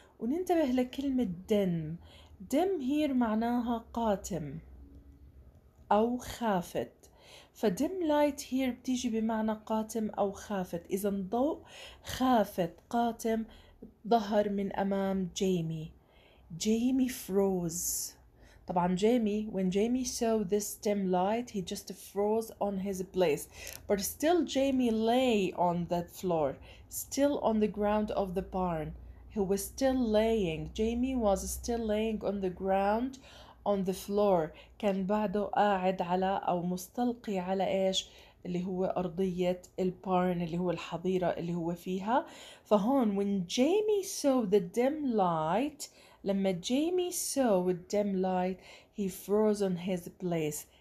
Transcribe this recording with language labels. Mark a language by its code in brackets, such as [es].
[ar] وننتبه لكلمة dim here معناها قاتم أو خافت، فdim light here بتيجي بمعنى قاتم أو خافت. إذا ضوء خافت قاتم ظهر من أمام جيمي. [en] Jamie froze. [ar] طبعا [en] when Jamie saw this dim light he just froze on his place, but still Jamie lay on the floor, still on the ground of the barn. He was still laying. Jamie was still laying on the ground on the floor. [ar] كان بعده قاعد على أو مستلقي على إيش؟ اللي هو أرضية البارن، اللي هو الحظيرة اللي هو فيها. فهون [en] when Jamie saw the dim light، [ar] لما جيمي [en] saw the dim light he froze on his place.